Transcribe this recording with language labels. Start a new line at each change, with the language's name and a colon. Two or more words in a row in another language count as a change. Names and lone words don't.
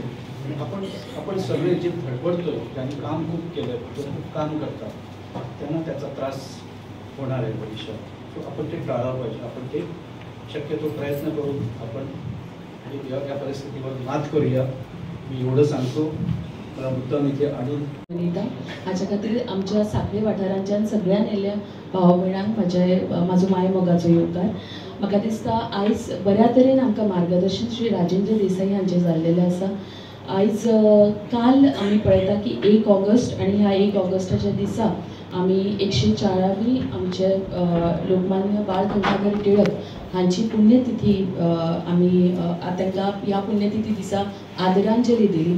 Marathi: आणि आपण सगळे जे धडपडतोय, त्यांनी काम खूप केलं, खूप काम करतात, त्यांना त्याचा त्रास होणार आहे भविष्यात. सो आपण ते टाळायला पाहिजे. आपण ते शक्यतो प्रयत्न करून आपण या परिस्थितीवर मात करूया. मी एवढं सांगतो. मला मुद्दाम इथे आणून
Konkani: हाच्या खातीर आमच्या साखळे वाठारांच्यान सगळ्यां येयल्या भाव भयणांक म्हाजो माय मोगाचो योगदान. म्हाका दिसता आयज बऱ्या तरेन आमकां मार्गदर्शन श्री राजेंद्र देसाई हांचें जाल्लेलें आसा. आयज काल आमी पळयता की 1 ऑगस्ट आणि ह्या 1 ऑगस्टाच्या दिसा आमी 104वी आमचे लोकमान्य बाळ गंगाधर टिळक हांची पुण्यतिथी आमी तांकां ह्या पुण्यतिथी दिसा आदरांजली दिली.